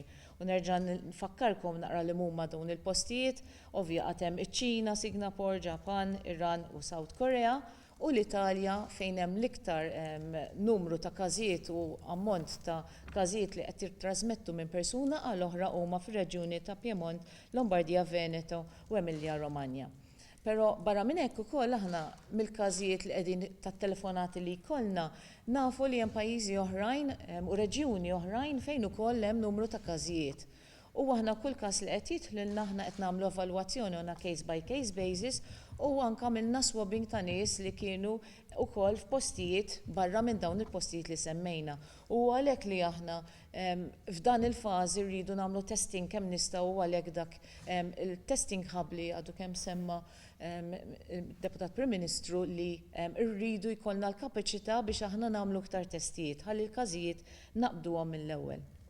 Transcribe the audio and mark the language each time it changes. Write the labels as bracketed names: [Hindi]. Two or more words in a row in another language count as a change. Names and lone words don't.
[Maltese] U nerġa' nfakkarkom naqra li huma dawn il-postijiet, ovvja qatt hemm iċ-Ċina, Singapore, Ġapan, Iran u South Korea u l-Italja fejn hemm l-iktar numru ta' każijiet u ammont ta' każijiet li qed jittrasmettu minn persuna għal oħra huma fir-reġjuni ta' Piemont, Lombardija, Veneto u Emilia Romagna. Però barra minn hekk ukoll aħna mill-każijiet li qegħdin tat-telefonati li jkollna nafu li hemm pajjiżi oħrajn u reġjuni oħrajn fejn ukoll hemm numru ta' każijiet. U aħna kull każ li qed jidħlilna aħna qed nagħmlu evalwazzjoni [English] on a case by case basis [Maltese] u anke għamilna swabbing ta' nies li kienu wkoll f'postijiet barra minn dawn il-postijiet li semmejna. U għalhekk li aħna f'dan il-fażi rridu nagħmlu testing kemm nistgħu għalhekk dak il- [English] testing hub [Maltese] li għadu kemm semma Deputat Prim Ministru li rridu jkollna l-kapaċità biex aħna nagħmlu iktar testijiet ħalli l-każijiet naqbduhom mill-ewwel.